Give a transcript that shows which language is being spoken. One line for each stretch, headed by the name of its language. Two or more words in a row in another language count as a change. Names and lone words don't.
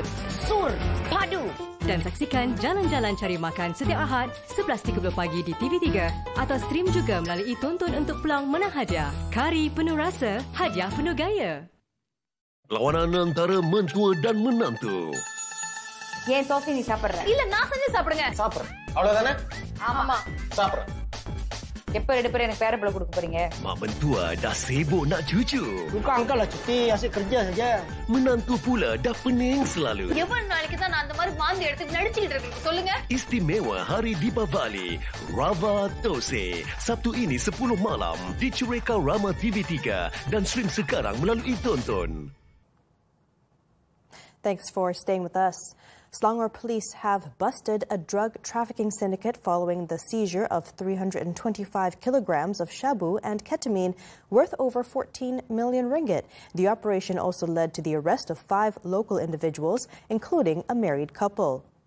Malay: Sur, padu. Dan saksikan Jalan-Jalan Cari Makan setiap Ahad 11.30 pagi di TV3. Atau stream juga melalui tonton untuk peluang menang hadiah. Kari penuh rasa, hadiah penuh gaya. Lawanan antara mentua dan menantu.
Tamil: ஏன் சோஃபி நீ சாப்பிடுற? இல்ல நான் செஞ்சு சாப்பிடுங்க. சாப்பிடு. அவ்வளவுதானே? ஆமா. சாப்பிடு. எப்ப ரெண்டு பேரும் எனக்கு பேரப்பிள்ளை கொடுக்க போறீங்க?
Malay: Mak mentua dah sibuk nak cucu. Bukan uncle lah cuti, asyik kerja saja. Menantu pula dah pening selalu.
Tamil: எவ்வளவு நாளைக்கு தான் நான் அந்த மாதிரி மாந்தி எடுத்து நடிச்சிட்டு இருக்கேன் சொல்லுங்க.
Malay: Istimewa Hari Deepavali, Rava Tose. Sabtu ini 10 malam di Cureka Rama TV3 dan stream sekarang melalui tonton.
English: Thanks for staying with us. Selangor police have busted a drug trafficking syndicate following the seizure of 325 kilograms of shabu and ketamine worth over 14 million ringgit. The operation also led to the arrest of 5 local individuals, including a married couple.